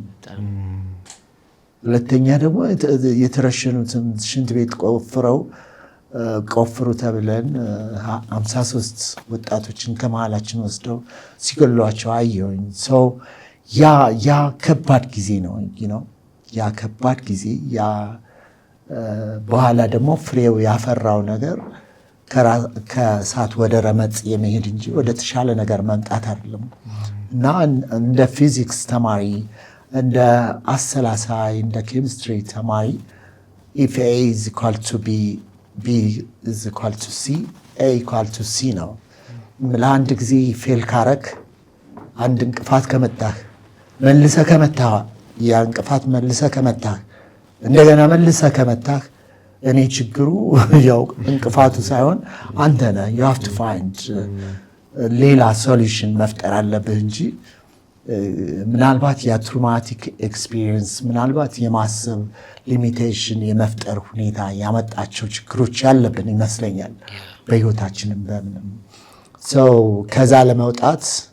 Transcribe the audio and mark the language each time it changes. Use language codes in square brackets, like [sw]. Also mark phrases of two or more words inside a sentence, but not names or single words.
[am] ሁለተኛ ደግሞ የተረሸኑትን ሽንት ቤት ቆፍሩ ተብለን 53 ወጣቶችን ከመሃላችን ወስደው ሲገሏቸው አየሁኝ። ሰው ያ ከባድ ጊዜ ነው። ያ ከባድ ጊዜ በኋላ ደግሞ ፍሬው ያፈራው ነገር ከእሳት ወደ ረመጥ የመሄድ እንጂ ወደ ተሻለ ነገር መምጣት አይደለም እና እንደ ፊዚክስ ተማሪ፣ እንደ አሰላሳይ፣ እንደ ኬሚስትሪ ተማሪ [en] if A is equal to B is equal to C, A equal to C [am] ነው። ለአንድ ጊዜ ፌል ካረክ አንድ እንቅፋት ከመታህ መልሰህ ከመታህ ያ እንቅፋት መልሰህ ከመታህ እንደገና መልሰህ ከመታህ እኔ ችግሩ ያው እንቅፋቱ ሳይሆን አንተ ነህ። [en] you have to find [am] ሌላ ሶሉሽን መፍጠር አለብህ እንጂ ምናልባት [en] traumatic experience [am] ምናልባት የማሰብ ሊሚቴሽን የመፍጠር ሁኔታ ያመጣቸው ችግሮች ያለብን ይመስለኛል በህይወታችንም በምንም ሰው ከዛ ለመውጣት